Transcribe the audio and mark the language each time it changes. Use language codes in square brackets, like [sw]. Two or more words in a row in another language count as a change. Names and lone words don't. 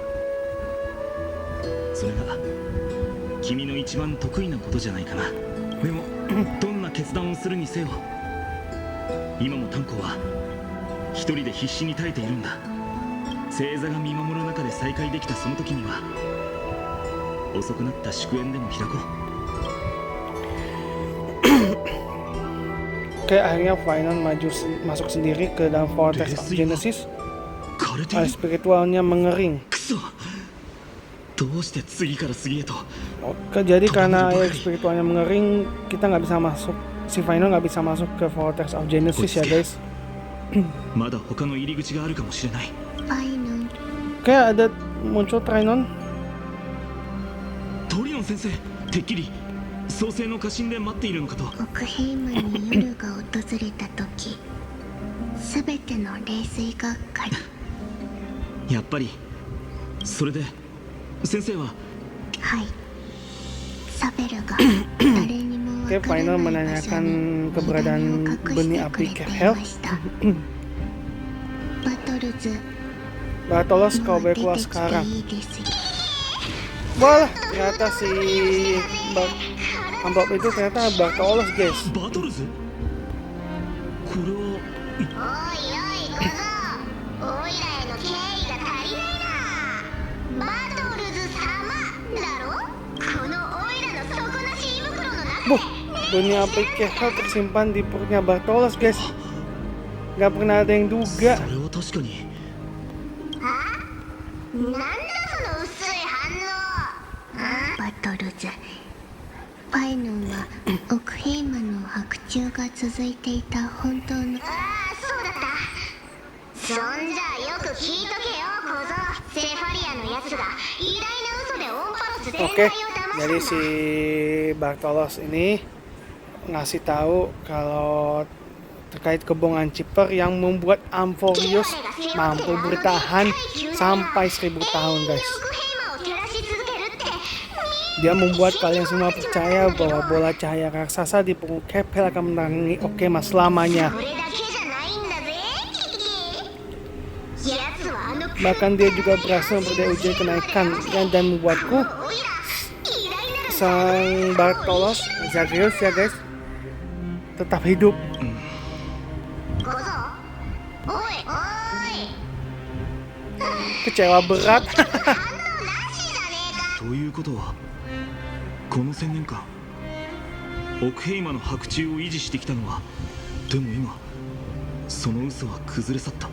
[ja] それが君の一番得意なことじゃないかな。でもどんな決断をするにせよ今も炭鉱は一人で必死に耐えているんだ。星座が見守る中で再会できたその時には遅くなった祝宴でも開こう。 [id] Oke, akhirnya Final masuk sendiri ke dalam Vortex of Genesis. [ja] 枯れてい [id] Air [ja] る。 [id] spiritualnya mengering. [ja] くそ。どうして次から次へと。 [id] Oke, jadi karena air spiritualnya mengering, kita nggak bisa masuk. Si Final nggak bisa masuk ke Vortex of Genesis ya guys. [ja] まだ他の入り口があるかもしれない。ファイノン [id] Oke, ada muncul Trinon. [ja] トリオン先生、てっきり創世の家臣で待っているのかと。オクヘイムに夜が訪れた時、すべての冷水がっかり。やっぱりそれで先生は。はい。サベルが誰にも [id] Oke, [ja] わから [id] Final [ja] ない場所 [id] menanyakan [ja] に [id] keberadaan [ja] 火種を隠 [id] benih [ja] してく [id] api [ja] れてい [id] Kephel. [ja] ました。バトルズ、 [id] Bartolos, [ja] も [id] kau [ja] う [id] boleh [ja] 出 [id] keluar [ja] てきて [id] sekarang. [ja] いいですよ。 [id] Wah, ternyata si amplop itu ternyata Bartolos guys. [ja] バトルズ。これは。おいおい小僧、おいらへの敬意が足りないな。バトルズ様だろ。このおいらの底なし胃袋の中 [id] Buh, benih api Kephel tersimpan di perutnya Bartolos guys. Gak pernah ada yang duga. [ja] それは確かに。なんだその薄い反応。バトルズ、ファイノンはオクヘイムの白昼が続いていた本当のああ、そうだった。そんじゃあよく聞いとけよ小僧。セファリアのやつが偉大な嘘でオンパロス全体を [id] Oke, [ja] 騙 [id] jadi [ja] したん [id] si [ja] だ。 [id] Bartolos ini ngasih tahu kalau terkait kebohongan Chipper yang membuat Amphorius mampu bertahan sampai 1000 tahun guys. [ja] オクヘイマを照らし続けるって。 [id] Dia membuat kalian semua percaya bahwa bola cahaya raksasa di punggung Kephel akan menerangi Okema selamanya. [ja] それだけじゃないんだぜキキ。やつはあの [id] Bahkan dia juga berhasil berdaya ujian kenaikan dan membuatku [ja] おいら偉大なる [id] sang Bartolos Zagreus ya guys tetap hidup. [ja] 小僧。おいおい。 [id] Kecewa berat. [ja] 反応なしじゃねえか。ということはこの1000年間オクヘイマの白昼を維持してきたのは。でも今その嘘は崩れ去った。